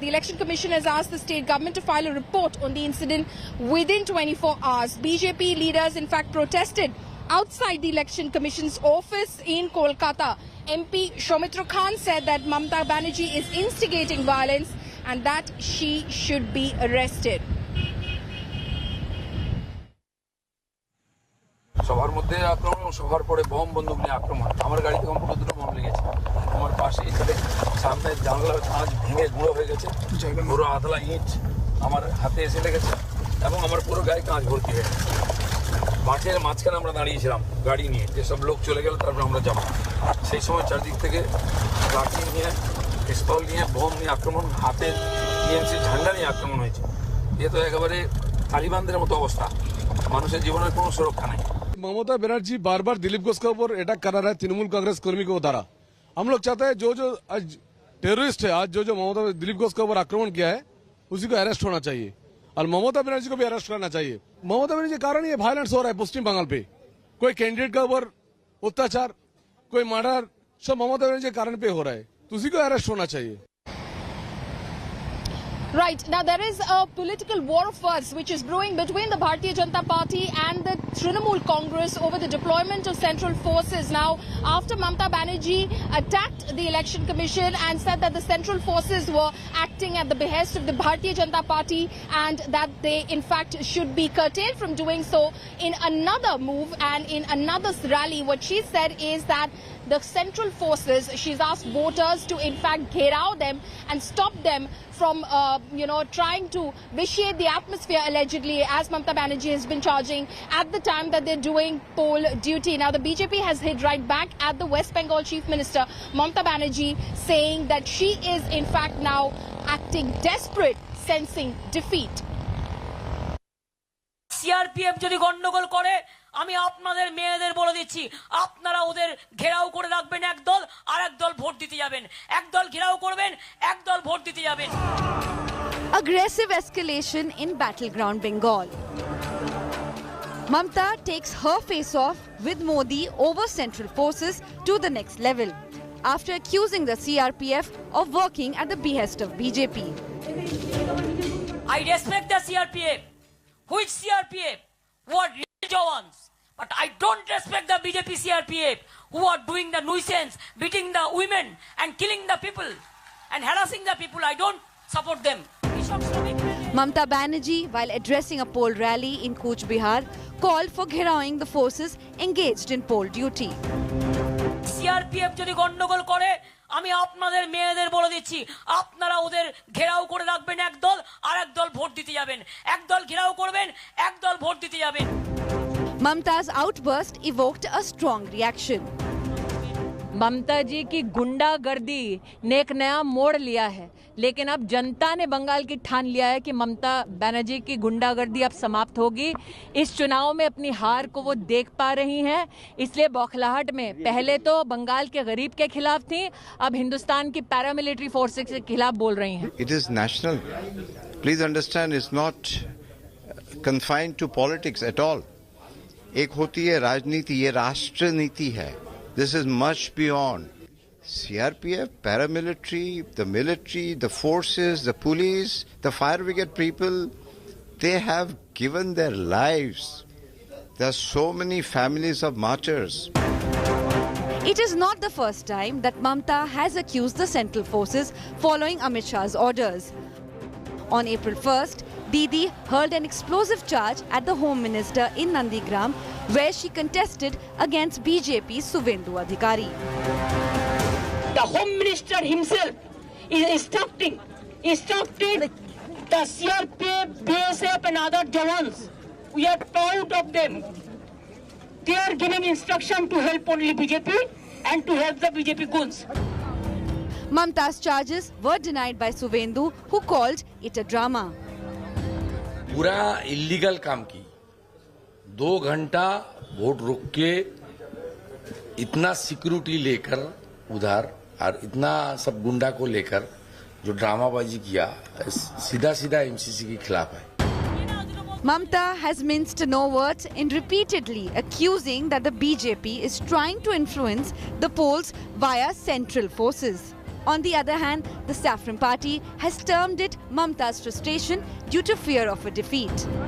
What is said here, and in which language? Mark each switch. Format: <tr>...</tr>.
<en>The Election Commission has asked the state government to file a report on the incident within 24 hours. BJP leaders, in fact, protested outside the Election Commission's office in Kolkata. MP Soumitra Khan said that Mamata Banerjee is instigating violence and that she should be arrested.</en> <bn>সবার মধ্যে আক্রমণ, সবার পরে bomb বন্দুক নিয়ে আক্রমণ। আমার গাড়িতে কমপক্ষে দুটো বম লেগেছে। আমার পাশে এখানে সামনে জানলার কাঁচ ভেঙে গুঁড়ো হয়ে গেছে, পুরো আধলা ইট আমার হাতে এসে লেগেছে এবং আমার পুরো গায়ে কাঁচ ভর্তি হয়ে গেছে। মাঠের মাঝখানে আমরা দাঁড়িয়েছিলাম গাড়ি নিয়ে, যেসব লোক চলে গেল তারপর আমরা যাবো। সেই সময় চারদিক থেকে লাঠি নিয়ে, পিস্তল নিয়ে, বম নিয়ে আক্রমণ, হাতে টিএমসি ঝান্ডা নিয়ে আক্রমণ হয়েছে। এ তো একেবারে তালিবানদের মতো অবস্থা, মানুষের জীবনের কোনো সুরক্ষা নেই।</bn> <hi>ममता बनर्जी बार बार दिलीप घोष के ऊपर अटैक करा रहा है तृणमूल कांग्रेस कर्मी को द्वारा। हम लोग चाहते हैं जो आज टेररिस्ट है, आज जो ममता दिलीप घोष के ऊपर आक्रमण किया है उसी को अरेस्ट होना चाहिए और ममता बनर्जी को भी अरेस्ट करना चाहिए। ममता बनर्जी के कारण ये वायलेंस हो रहा है पश्चिम बंगाल पे, कोई कैंडिडेट के ऊपर अत्याचार, कोई मर्डर, सब ममता बनर्जी के कारण पे हो रहा है, तो उसी को अरेस्ट होना चाहिए।</hi> <en>Right, now there is a political war of words which is brewing between the Bharatiya Janata Party and the Trinamool Congress over the deployment of central forces. Now, after Mamata Banerjee attacked the Election Commission and said that the central forces were acting at the behest of the Bharatiya Janata Party and that they in fact should be curtailed from doing so, in another move and in another rally, what she said is that the central forces, she's asked voters to in fact gheraw them and stop them from, trying to vitiate the atmosphere, allegedly, as Mamata Banerjee has been charging at the time that they're doing poll duty. Now, the BJP has hit right back at the West Bengal Chief Minister, Mamata Banerjee, saying that she is in fact now acting desperate, sensing defeat.</en> <bn>CRPF যদি গন্ডগোল করে, আমি আপনাদের মেয়েদের বলে দিচ্ছি, আপনারা ওদের ঘেরাও করে রাখবেন একদল, আর একদল ভোট দিতে যাবেন। একদল ঘেরাও করবেন, একদল ভোট দিতে যাবেন।</bn> <en>Aggressive escalation in battleground Bengal. Mamata takes her face off with Modi over central forces to the next level after accusing the CRPF of working at the behest of BJP. I respect the CRPF. Which CRPF? Who are real Jawans. But I don't respect the BJP CRPF who are doing the nuisance, beating the women and killing the people and harassing the people. I don't support them. Mamata Banerjee, while addressing a poll rally in Cooch Behar, called for gherawing the forces engaged in poll duty.</en> <bn>CRPF যদি গন্ডগোল করে, আমি আপনাদের মেয়েদের বলে দিচ্ছি, আপনারা ওদের ঘেরাও করে রাখবেন একদল, আর একদল ভোট দিতে যাবেন। একদল ঘেরাও করবেন, একদল ভোট দিতে যাবেন।</bn> <en>Mamata's outburst evoked a strong reaction.</en> <hi>ममता जी की गुंडागर्दी ने एक नया मोड़ लिया है, लेकिन अब जनता ने बंगाल की ठान लिया है कि ममता बनर्जी की गुंडागर्दी अब समाप्त होगी। इस चुनाव में अपनी हार को वो देख पा रही हैं, इसलिए बौखलाहट में पहले तो बंगाल के गरीब के खिलाफ थी, अब हिंदुस्तान की पैरामिलिट्री फोर्सेस के खिलाफ बोल रही हैं।</hi> <en>It is national. Please understand, it's not confined to politics at all.</en> <hi>एक होती है राजनीति, ये राष्ट्र नीति है.</hi> <en>This is much beyond. CRPF, paramilitary, the military, the forces, the police, the fire brigade people, they have given their lives. There are so many families of martyrs. It is not the first time that Mamta has accused the central forces following Amit Shah's orders. On April 1st, Didi hurled an explosive charge at the Home Minister in Nandigram, where she contested against BJP's Suvendu Adhikari. The Home Minister himself is instructing the CRP, BSF and other Jawans. We are proud of them. They are giving instruction to help only BJP and to help the BJP goons. Mamta's charges were denied by Suvendu, who called it a drama.</en> <hi>पूरा illegal काम की 2 घंटा vote रुक के इतना security लेकर उधर और इतना सब गुंडा को लेकर जो ड्रामाबाजी किया सीधा सीधा एमसीसी के खिलाफ है.</hi> <en>Mamta has minced no words in repeatedly accusing that the BJP is trying to influence the polls via central forces. On the other hand, the Saffron Party has termed it Mamta's frustration due to fear of a defeat.</en>